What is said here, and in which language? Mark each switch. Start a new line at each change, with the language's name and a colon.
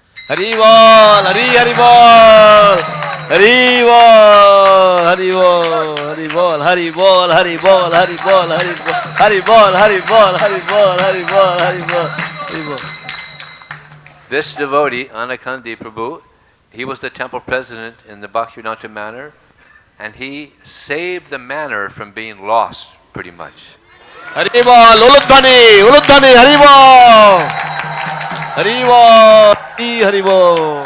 Bangla: Hari ball, Hari Hari ball, Hari ball, Hari ball, Hari ball, Hari ball, Hari ball, Hari ball, Hari ball, Hari ball, Hari ball, Hari ball, Hari ball, Hari ball, Hari ball.
English: This devotee, Anakandi Prabhu, he was the temple president in the Bhaktivedanta Manor, and he saved the manor from being lost, pretty much.
Bangla: Hari বল, উলুধ্বনি, উলুধ্বনি, হরি বল, হরি বল, হরি বল।